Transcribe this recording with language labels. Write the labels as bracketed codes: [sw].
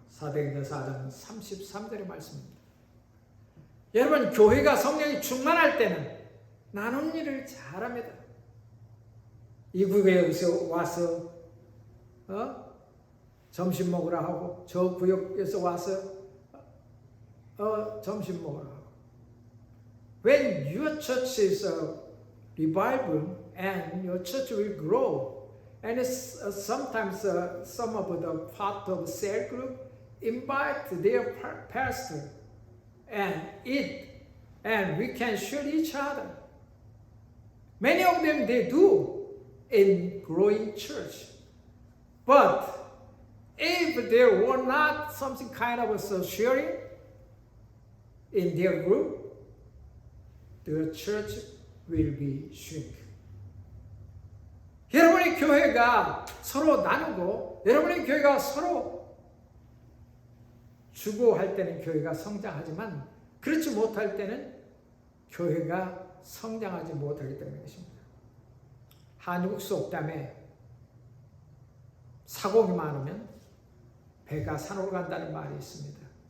[ko] 사도행전 4장 33절의 말씀입니다. 여러분, 교회가 성령이 충만할 때는 나눈 일을 잘합니다. 이구에 와서 점심 먹으라 하고, 저 구역에서 와서 점심 먹으라 하고. [en] When your church is a revival and your church will grow, and sometimes some of the part of cell group invite their pastor and eat, and we can share each other. Many of them they do in growing church, but if there were not something kind of sharing in their group, the church will be shrink. [ko] 여러분의 교회가 서로 나누고, 여러분의 교회가 서로 주고 할 때는 교회가 성장하지만, 그렇지 못할 때는 교회가 성장하지 못하기 때문인 것입니다. 한국 속담에 사공이 많으면 배가 산으로 간다는 말이 있습니다.